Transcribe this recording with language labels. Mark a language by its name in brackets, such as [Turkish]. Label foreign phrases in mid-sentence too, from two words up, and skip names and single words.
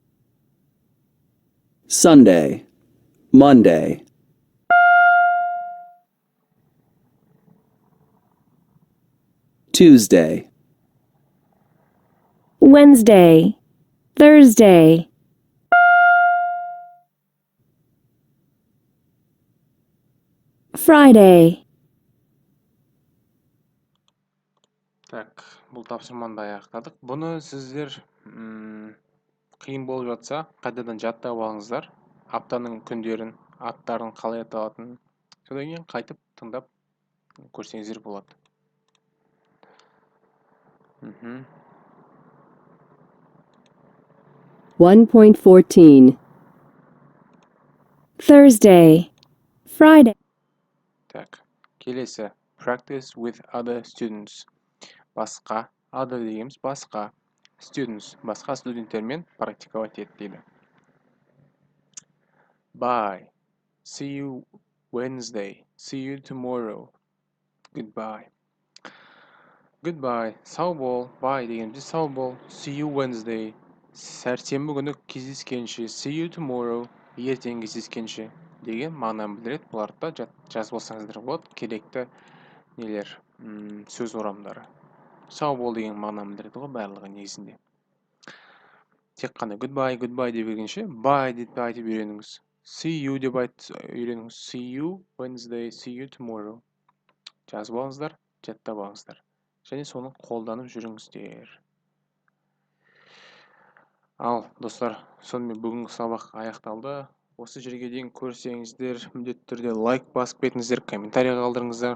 [English] Sunday, Monday, Tuesday, Wednesday, Thursday, Friday. [Kazakh] Так, бұл тапсырманы да аяқтадық. Бұны сіздер қиын болып жатса, қайтадан жаттап алыңыздар. Аптаның күндерін, аттарын қалай аталатынын. Содан кейін қайтып тыңдап көрсеңіздер болады. 1.14 [English] Thursday, Friday, [Kazakh] Так, келесі. [English] Practice with other students. [Kazakh] Басқа, other дегеніміз басқа. Students, басқа студенттермен практиковать ет дейді. [English] Bye. See you Wednesday. See you tomorrow. Goodbye. Goodbye. [Kazakh] Сау бол. Bye дегенімізде сау бол. [English] See you Wednesday. [Kazakh] Сәрсенбі күні кездескенше. [English] See you tomorrow. [Kazakh] Ертең кездескенше деген мағынаны білдіреді. Бұларды да жазып алсаңыздар болады. Керекті нелер, сөз орамдары. Сау бол деген мағынаны білдіреді ғой барлығы негізінде. Тек қана [English] goodbye, goodbye [Kazakh] деп бергенше bye деп айтып үйреніңіз. [English] See you [Kazakh] деп үйреніңіз. [English] See you Wednesday, see you tomorrow. [Kazakh] Жазып алыңыздар, жаттап алыңыздар. Және соны қолданып жүріңіздер. Ал, достар, сонымен бүгінгі сабақ аяқталды. Осы жерге дейін көрсеңіздер, міндетті түрде лайк басып кетіңіздер, комментарий қалдырыңыздар.